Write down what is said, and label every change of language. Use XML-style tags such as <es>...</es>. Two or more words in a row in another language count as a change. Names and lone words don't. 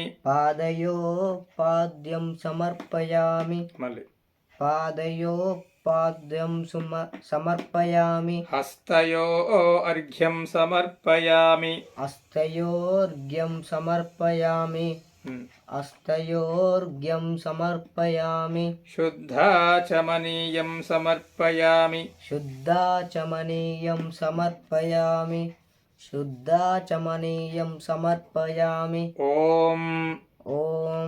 <sa>పాదయోపాద్యం సమర్పయామి.</sa> <te>మళ్ళీ</te> <sa>పాదయోపాద్యం సమర్పయామి. హస్తయో అర్ఘ్యం సమర్పయామి. హస్తయోర్ఘ్యం సమర్పయామి. हस्तयोर्घ्यं समर्पयामि शुद्धाचमनीयं समर्पयामि शुद्धाचमनीयं समर्पयामि शुद्धाचमनीयं समर्पयामि ॐ ॐ</sa>